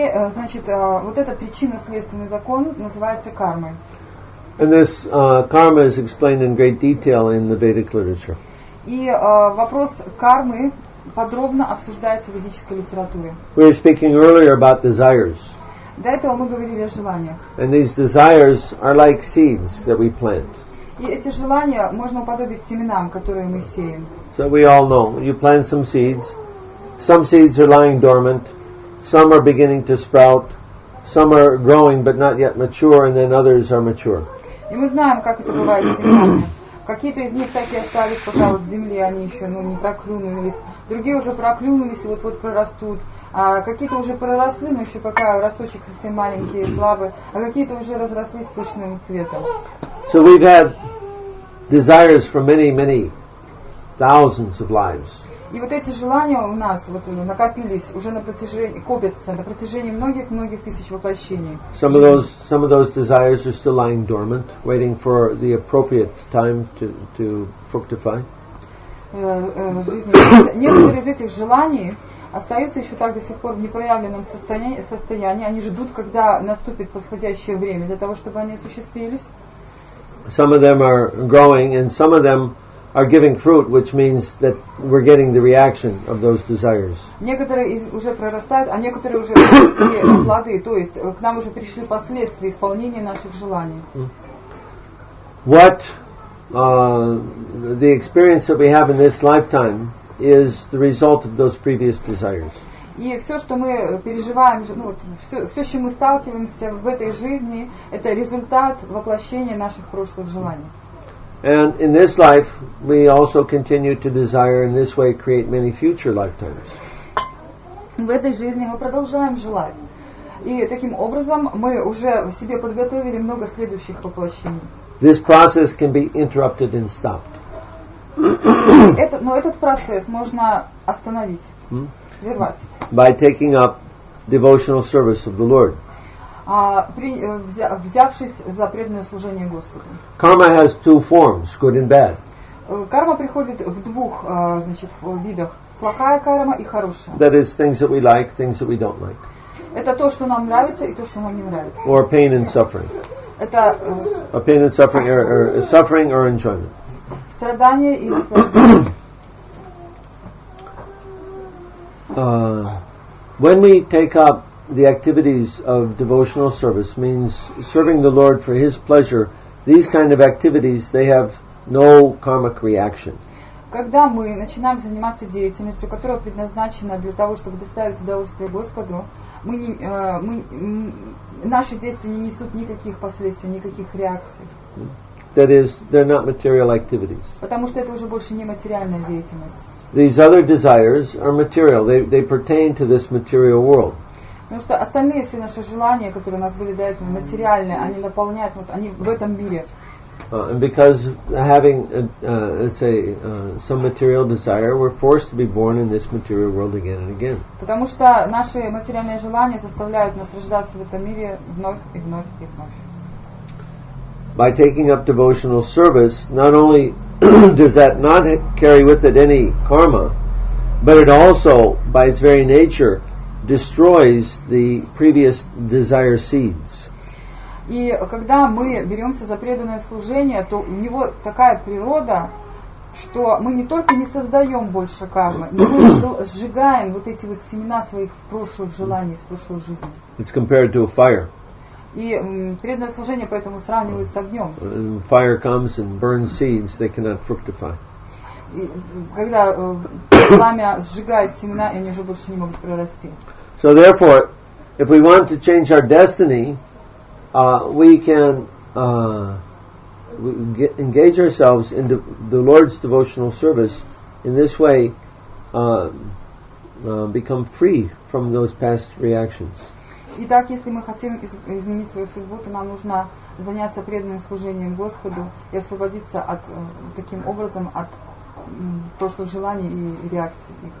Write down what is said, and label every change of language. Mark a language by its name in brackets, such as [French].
[Russian] Значит, вот эта причинно-следственный закон называется кармой. [English] And this karma is explained in great detail in the Vedic literature. [Russian] И вопрос кармы подробно обсуждается в ведической литературе. [English] We were speaking earlier about desires. [Russian] До этого мы говорили о желаниях. [English] And these desires are like seeds that we plant. [Russian] И эти желания можно уподобить семенам, которые мы сеем. [English] So we all know, you plant some seeds are lying dormant, some are beginning to sprout, some are growing but not yet mature, and then others are mature. [Russian] И мы знаем, как это бывает с семенами. Какие-то из них так и остались, пока вот в земле они еще не проклюнулись. Другие уже проклюнулись и вот прорастут. А какие-то уже проросли, но еще пока росточек совсем маленький и слабый. А какие-то уже разрослись пышным цветом. [English] So we've had desires for many, many thousands of lives. [Russian] И вот эти желания у нас вот накопились, уже копятся на протяжении многих тысяч воплощений. [English] Some of those desires are still lying dormant, waiting for the appropriate time to fructify. [Russian] Некоторые из этих желаний остаются еще так до сих пор в непроявленном состоянии. Они ждут, когда наступит подходящее время для того, чтобы они осуществились. [English] Some of them are growing, and some of them are giving fruit, which means that we're getting the reaction of those desires. [Russian] Некоторые уже прорастают, а некоторые уже принесли плоды, то есть к нам уже пришли последствия исполнения наших желаний. [English] What the experience that we have in this lifetime is the result of those previous desires. [Russian] И все, что мы переживаем, все, с чем мы сталкиваемся в этой жизни, это результат воплощения наших прошлых желаний. [English] And in this life, we also continue to desire, in this way, create many future lifetimes. [Russian] В этой жизни мы продолжаем желать. И таким образом мы уже себе подготовили много следующих воплощений. [English] This process can be interrupted and stopped. [Russian] Но этот процесс можно остановить, прервать. [English] By taking up devotional service of the Lord. [Russian] Взявшись за преданное служение Господу. [English] Karma has two forms, good and bad. [Russian] Карма приходит в двух видах: плохая карма и хорошая. [English] That is, things that we like, things that we don't like. [Russian] Это то, что нам нравится, и то, что нам не нравится. [English] Or pain and suffering. [Russian] Это [English] pain and suffering, or suffering or enjoyment. [Russian] Страдание и наслаждение. [English] When we take up the activities of devotional service, means serving the Lord for His pleasure, these kind of activities, they have no karmic reaction. [Russian] Когда мы начинаем заниматься деятельностью, которая предназначена для того, чтобы доставить удовольствие Господу, наши действия не несут никаких последствий, никаких реакций. [English] That is, they're not material activities. [Russian] Потому что это уже больше не материальная деятельность. [English] These other desires are material. They pertain to this material world. [Russian] Потому что остальные все наши желания, которые у нас были до этого материальные, они наполняют, вот они в этом мире. [English] And because having, let's say, some material desire, we're forced to be born in this material world again and again. [Russian] Потому что наши материальные желания заставляют нас рождаться в этом мире вновь и вновь и вновь. [English] By taking up devotional service, not only does that not carry with it any karma, but it also, by its very nature, destroys the previous desire seeds. [Russian] И когда мы беремся за преданное служение, то у него такая природа, что мы не только не создаем больше кармы, но мы сжигаем вот эти вот семена своих прошлых желаний из прошлой жизни. [English] It's compared to a fire. [Russian] И преданное служение поэтому сравнивают с огнем. [English] Fire comes and burns seeds, they cannot fructify. [Russian] И когда пламя сжигает семена, и они уже больше не могут прорасти. [English] So therefore, if we want to change our destiny, we can engage ourselves in the Lord's devotional service. In this way, become free from those past reactions. [Russian] Итак, если мы хотим изменить свою судьбу, то нам нужно заняться преданным служением Господу и освободиться от, таким образом от прошлых желаний и реакций.